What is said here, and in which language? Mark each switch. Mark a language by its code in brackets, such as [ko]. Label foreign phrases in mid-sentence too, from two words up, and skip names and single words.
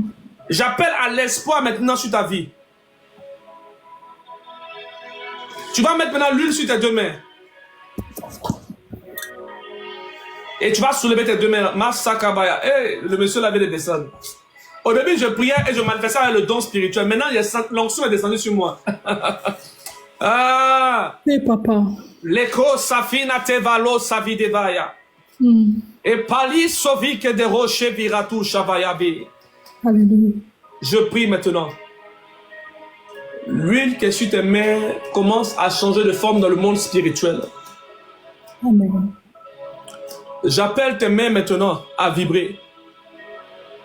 [fr] J'appelle à l'espoir maintenant sur ta vie. Tu vas mettre maintenant l'huile sur tes deux mains. Et tu vas soulever tes deux mains. Masakabaya. Hey, le monsieur l'avait de descendre. Au début, je priais et je manifestais avec le don spirituel. Maintenant, l'onction est descendue sur moi. Ah! Oui, papa. Leko safina tevalo savidevaya. Et pali sovike de rocher viratu shavayabi. Alléluia. Je prie maintenant. L'huile qui est sur tes mains commence à changer de forme dans le monde spirituel. Amen. J'appelle tes mains maintenant à vibrer.